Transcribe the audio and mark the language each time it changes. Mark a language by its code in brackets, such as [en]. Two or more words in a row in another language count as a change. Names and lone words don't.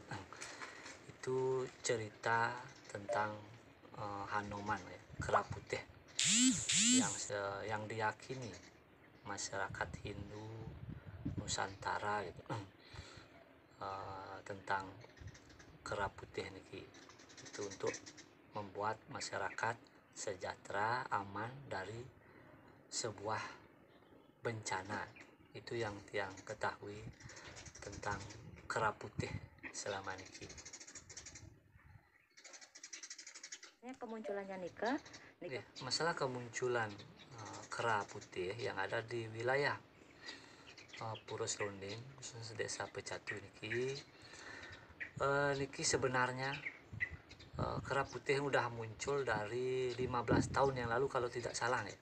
[id] Itu cerita tentang Hanoman ya, kera putih yang diyakini masyarakat Hindu Nusantara gitu, tentang kera putih niki itu untuk membuat masyarakat sejahtera, aman dari sebuah bencana. Itu yang tiang ketahui tentang kera putih selama niki. Kemunculannya Nika. Ya, masalah kemunculan kera putih yang ada di wilayah Pura Selonding, khususnya Desa Pecatu niki, sebenarnya kera putih udah muncul dari 15 tahun yang lalu kalau tidak salah ya.